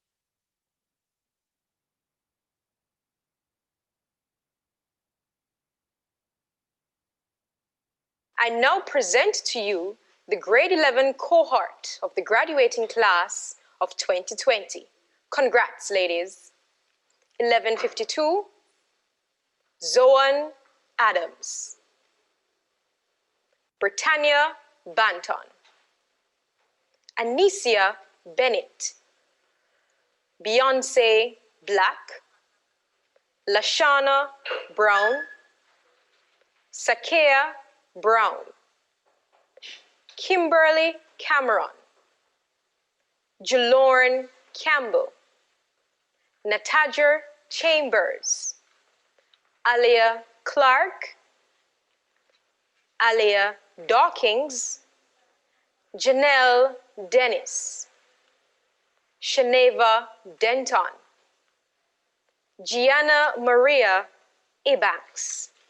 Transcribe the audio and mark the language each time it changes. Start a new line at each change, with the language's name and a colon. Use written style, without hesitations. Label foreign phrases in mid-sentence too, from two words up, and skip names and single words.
English: I now present to you the grade 11 cohort of the graduating class of 2020. Congrats, ladies. 1152, Zoan Adams. Britannia Banton. Anicia Bennett. Beyonce Black. Lashana Brown. Sakea Brown. Kimberly Cameron. Jelorn Campbell. Natajer Chambers. Alia Clark. Alia Dawkins. Janelle Dennis. Shaneva Denton. Gianna Maria Ebanks.